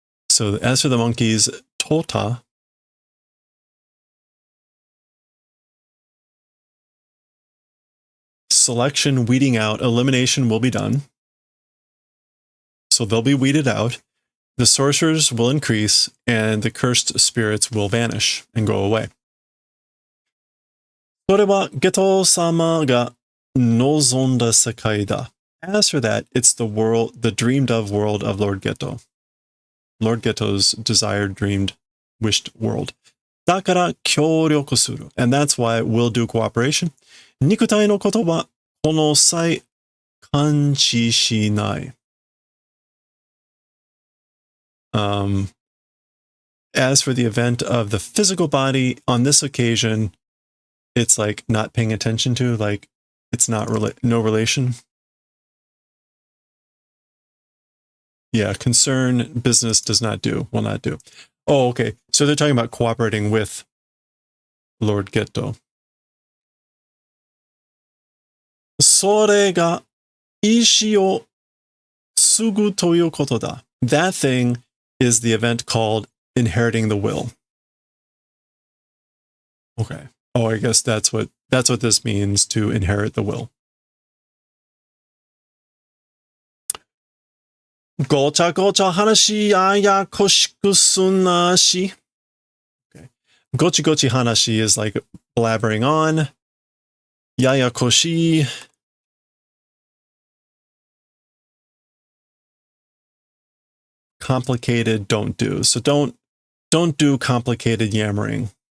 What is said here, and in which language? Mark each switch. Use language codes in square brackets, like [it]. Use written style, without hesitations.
[en] So as for the monkeys, tota, selection, weeding out, elimination will be done. So they'll be weeded out. The sorcerers will increase, and the cursed spirits will vanish and go away. [ja] それはゲト様が望んだ世界だ. [en] As for that, it's the dreamed of world of Lord Geto. Lord Geto's desired, dreamed, wished world. [ja] だから協力する. [en] And that's why we'll do cooperation. [ja] 肉体のことはこの際感知しない. [en] As for the event of the physical body, on this occasion, it's like not paying attention to, like it's not no relation. Yeah, concern, business will not do. Oh, okay. So they're talking about cooperating with Lord Geto. [ja] それが意志を継ぐということだ. [en] That thing is the event called inheriting the will. Okay. Oh, I guess that's what this means, to inherit the will. [ja] ごちゃごちゃ話ややこしくすなし. [en] Okay. [ja] Gochi gochi hanashi [en] is like blabbering on. Yaya koshi. Complicated, don't do. So don't do complicated yammering.